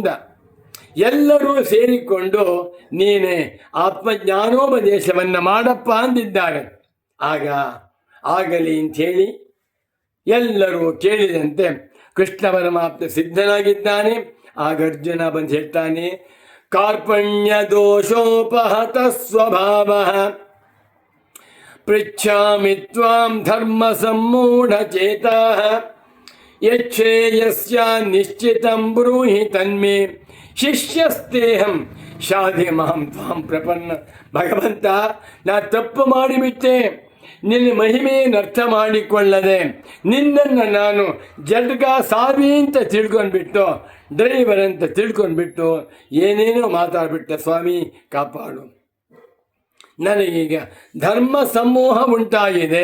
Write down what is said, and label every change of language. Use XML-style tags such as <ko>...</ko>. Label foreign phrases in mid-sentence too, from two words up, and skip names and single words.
<kn>ಎಲ್ಲರೂ ಸೇರಿಕೊಂಡು ನೀನೇ ಆತ್ಮಜ್ಞಾನೋಪದೇಶವನ್ನು ಮಾಡಪ್ಪ ಅಂದಿದ್ದಾರೆ. ಆಗಲಿ ಅಂಥೇಳಿ ಎಲ್ಲರೂ ಕೇಳಿದಂತೆ ಕೃಷ್ಣ ಪರಮಾತ್ಮ ಸಿದ್ಧನಾಗಿದ್ದಾನೆ. ಆಗ ಅರ್ಜುನ ಬಂದು ಹೇಳ್ತಾನೆ,</kn> <sa>ಕಾರ್ಪಣ್ಯ ದೋಷೋಪಹತ ಸ್ವಭಾವ ಪೃಚ್ಛಾಮಿ ತ್ವಾಂ ಧರ್ಮ ಸಮ್ಮೂಢ ಚೇತಃ ಯಚ್ಛೇಯಸ್ಯ ನಿಶ್ಚಿತಂ ಬ್ರೂಹಿ ತನ್ಮೇ ಶಿಷ್ಯಸ್ತೇಹಂ ಶಾಧಿ ಮಾಂ ತ್ವಾಂ ಪ್ರಪನ್ನ.</sa> <kn>ಭಗವಂತ, ನಾ ತಪ್ಪು ಮಾಡಿಬಿಟ್ಟೆ. ನಿನ್ನ ಮಹಿಮೆಯನ್ನು ಅರ್ಥ ಮಾಡಿಕೊಳ್ಳದೆ ನಿನ್ನನ್ನು ನಾನು ಜಡ್ಗ ಸಾವಿ ಅಂತ ತಿಳ್ಕೊಂಡ್ಬಿಟ್ಟು, ಡ್ರೈವರ್ ಅಂತ ತಿಳ್ಕೊಂಡ್ಬಿಟ್ಟು ಏನೇನೋ ಮಾತಾಡ್ಬಿಟ್ಟೆ. ಸ್ವಾಮಿ ಕಾಪಾಡು. ನನಗೀಗ ಧರ್ಮ ಸಮೂಹ ಉಂಟಾಗಿದೆ.</kn>